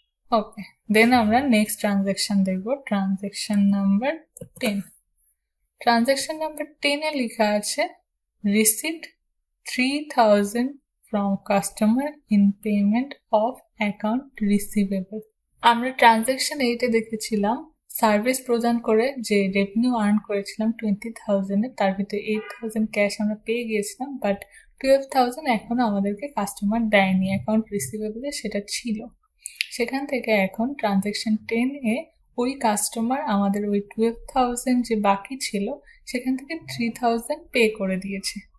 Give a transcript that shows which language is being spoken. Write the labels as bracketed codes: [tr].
[bn] ওকে, দেন আমরা next transaction দেখব, transaction number 10। Transaction number 10-এ লেখা আছে received 3,000 [en] from customer in payment of account receivable। [bn] আমরা ট্রানজাকশন 8-এ দেখেছিলাম সার্ভিস প্রদান করে যে রেভিনিউ আর্ন করেছিলাম 20,000-এ, তার ভিতরে 8,000 ক্যাশ আমরা পেয়ে গিয়েছিলাম, বাট 12,000 এখনো আমাদেরকে কাস্টমার দেয়নি, অ্যাকাউন্ট রিসিভেবলে সেটা ছিল। সেখান থেকে এখন ট্রানজাকশন 10-এ ওই কাস্টমার আমাদের ওই 12,000 যে বাকি ছিল সেখান থেকে 3,000 পে করে দিয়েছে।